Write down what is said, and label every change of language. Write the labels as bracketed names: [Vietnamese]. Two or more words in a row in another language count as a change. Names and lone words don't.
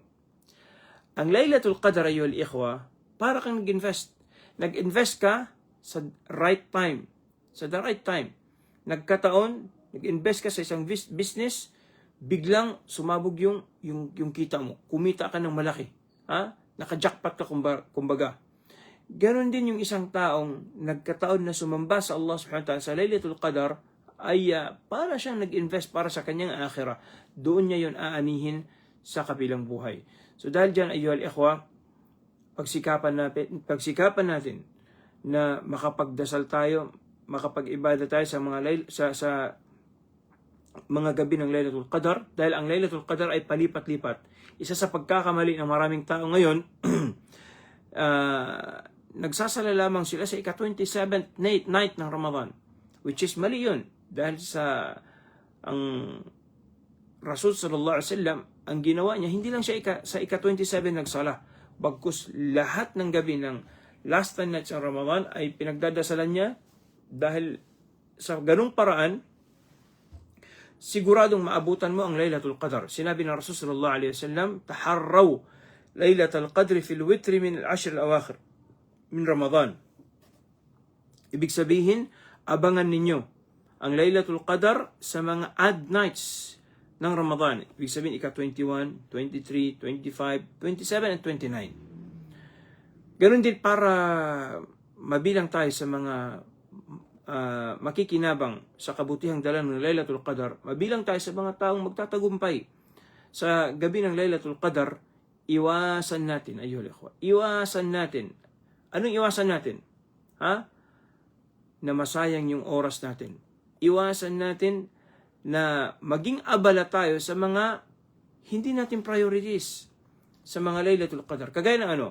[Filipino] Ang Laylatul Qadr [Arabic] أيها الإخوة, [Filipino] para kang nag-invest. Nag-invest ka sa [English] right time. [Filipino] Sa [English] the right time. [Filipino] Nagkataon, nag-invest ka sa isang business, biglang sumabog yung kita mo. Kumita ka ng malaki. Naka-jackpot ka kumbaga. Ganon din yung isang taong nagkataon na sumamba sa Allah [Arabic] سبحانه وتعالى [Filipino] sa Laylatul Qadr ay para siyang nag-invest para sa kanyang akhirah. Doon niya yun aanihin sa kabilang buhay. So dahil dyan [Arabic] أيها الإخوة, [Filipino] pagsikapan natin na makapagdasal tayo, makapag-ibada tayo sa mga gabi ng Laylatul Qadr, dahil ang Laylatul Qadr ay palipat-lipat. Isa sa pagkakamali ng maraming tao ngayon, nagsasala lamang sila sa ika-27th night ng Ramadan, [English] which is [Filipino] mali yun. Dahil sa ang Rasul [Arabic] صلى الله عليه وسلم, [Filipino] ang ginawa niya, hindi lang siya sa ika-27 nagsala, bagkus lahat ng gabi ng [English] last 10 nights [Filipino] ng Ramadan ay pinagdadasalan niya, dahil sa ganung paraan, siguradong maabutan mo ang Laylatul Qadr. Sinabi ng Rasul [Arabic] صلى الله عليه وسلم, تحروا ليلة القدر في الوتر من العشر الأواخر من رمضان. [Filipino] Ibig sabihin, abangan ninyo ang Laylatul Qadr sa mga [English] odd nights [Filipino] ng Ramadan. Ibig sabihin, ika-21, 23, 25, 27, and 29. Ganun din para mabilang tayo sa mga makikinabang sa kabutihang dala ng Laylatul Qadr, mabilang tayo sa mga taong magtatagumpay sa gabi ng Laylatul Qadr. Iwasan natin, [Arabic] أيها الإخوة, [Filipino] iwasan natin. Anong iwasan natin? Na masayang yung oras natin. Iwasan natin na maging abala tayo sa mga hindi natin priorities sa mga Laylatul Qadr. Kagaya ng ano?